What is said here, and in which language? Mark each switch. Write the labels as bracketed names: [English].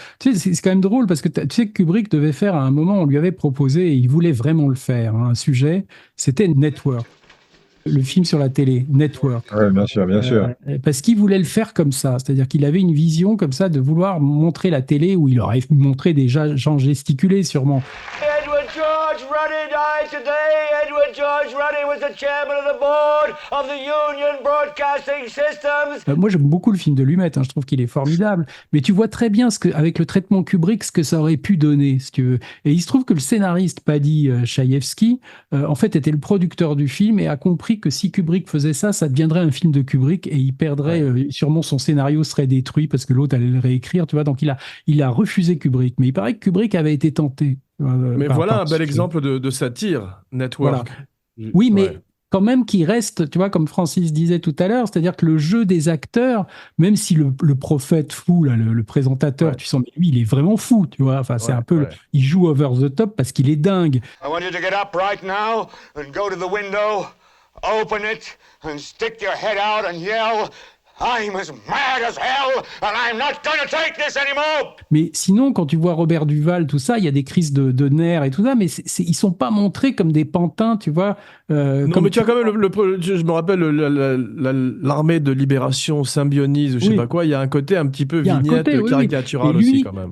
[French] Tu sais, c'est quand même drôle parce que tu sais que Kubrick devait faire à un moment, on lui avait proposé, et il voulait vraiment le faire, hein, un sujet, c'était Network. Le film sur la télé, Network. Oui, bien sûr, bien sûr. Parce qu'il voulait le faire comme ça, c'est-à-dire qu'il avait une vision comme ça de vouloir montrer la télé où il aurait montré des gens gesticuler sûrement. [English] Edward George Ruddy died today. Edward George Ruddy was the chairman of the board of the Union Broadcasting Systems. [French] Moi, j'aime beaucoup le film de Lumet, hein, je trouve qu'il est formidable. Mais tu vois très bien, avec le traitement Kubrick, ce que ça aurait pu donner, si tu veux. Et il se trouve que le scénariste Paddy Chayefsky, en fait, était le producteur du film et a compris que si Kubrick faisait ça, ça deviendrait un film de Kubrick et il perdrait, sûrement son scénario serait détruit parce que l'autre allait le réécrire, tu vois. Donc, il a refusé Kubrick. Mais il paraît que Kubrick avait été tenté. Mais voilà un bel exemple de satire, Network. Voilà. Oui, mais quand même qu'il reste, tu vois, comme Francis disait tout à l'heure, c'est-à-dire que le jeu des acteurs, même si le prophète fou, là, le présentateur, tu sens, mais lui, il est vraiment fou, tu vois. Enfin, c'est un peu, il joue [English] over the top [French] parce qu'il est dingue. [English] I want you to get up right now and go to the window, open it, and stick your head out and yell, I'm as mad as hell, and I'm not gonna take this anymore. [French] Mais sinon, quand tu vois Robert Duval, tout ça, il y a des crises de nerfs et tout ça, mais ils sont pas montrés comme des pantins, tu vois. Non, mais tu as quand même, je me rappelle, l'armée de libération Symbionise, ou je sais pas quoi, il y a un côté un petit peu vignette, caricatural aussi, quand même.